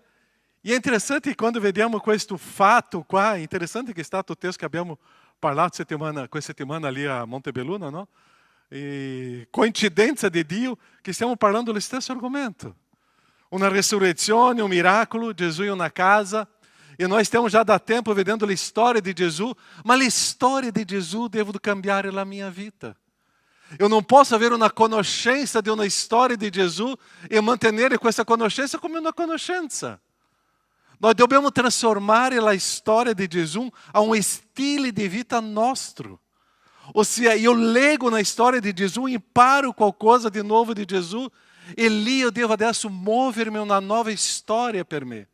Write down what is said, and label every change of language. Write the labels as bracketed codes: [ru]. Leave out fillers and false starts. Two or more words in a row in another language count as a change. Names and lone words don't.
[it] E è interessante quando vediamo questo fatto qua, è interessante che è stato il testo che abbiamo parlato questa settimana lì a Montebelluna, no? E coincidenza di Dio che stiamo parlando dello stesso argomento. Una risurrezione, un miracolo, Gesù in una casa. E noi stiamo già da tempo vedendo le storie di Gesù, ma le storie di Gesù devono cambiare la mia vita. [pt] Eu não posso [it] avere una conoscenza di una storia di Gesù e mantenere questa conoscenza come una conoscenza. Nós dobbiamo trasformare la storia di Gesù a un stile di vita nostro. Ossia, io leggo una storia di Gesù, imparo qualcosa di nuovo di Gesù e lì io devo adesso muovermi una nuova storia per me.